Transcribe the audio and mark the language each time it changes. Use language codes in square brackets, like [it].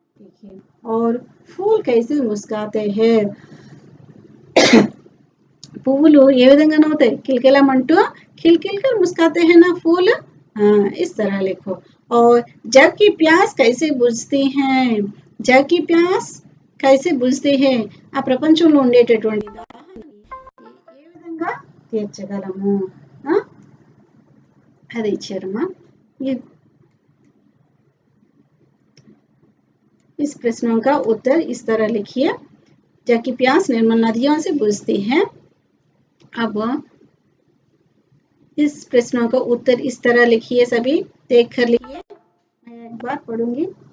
[hi] देखिए और फूल कैसे मुस्कुराते हैं. [te] పువ్వులు ఏ విధంగా నవ్వుతాయి? [hi] కిలకిలమంటూ खिलखिलकर मुस्कुराते हैं ना फूल. इस तरह लिखो. और जग की प्यास कैसे बुझती है, जग की प्यास कैसे बुझती है. [te] ఆ ప్రపంచంలో ఉండేటటువంటి దాహాన్ని ఏ విధంగా తీర్చగలము అది ఇచ్చారమ్మా. [hi] इस प्रश्नों का उत्तर इस तरह लिखिए. जग की प्यास निर्मल नदियों से बुझती है. अब इस प्रश्नों का उत्तर इस तरह लिखिए, सभी देख कर लिखिए. मैं एक बार पढ़ूंगी.